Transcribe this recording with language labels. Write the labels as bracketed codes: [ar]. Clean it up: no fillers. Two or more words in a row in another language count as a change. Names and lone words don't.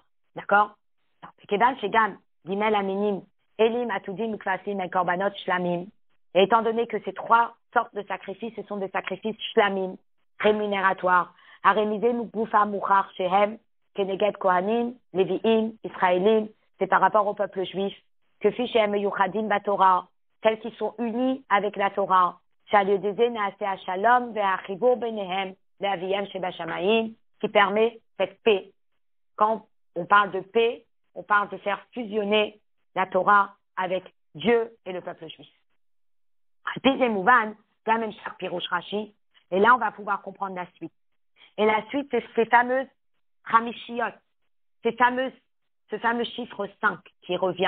[fr] D'accord? Et étant donné que ces 3 sortes de sacrifices, ce sont des sacrifices shlamim, rémunérateurs, [he] כנגד כהנים, לויים, ישראלים, [fr] c'est par rapport au peuple juif, que [he] כשהם מיוחדים בתורה, [fr] tels qui sont unis avec la Torah, [he] שלום וחיבור ביניהם לאביהם שב שמים, [fr] qui permet cette paix. Quand on parle de paix, on parle de faire fusionner la Torah avec Dieu et le peuple juif. Et là, on va pouvoir comprendre la suite. Et la suite, c'est ces fameuses Hamishiyot, ce fameux chiffre 5 qui revient.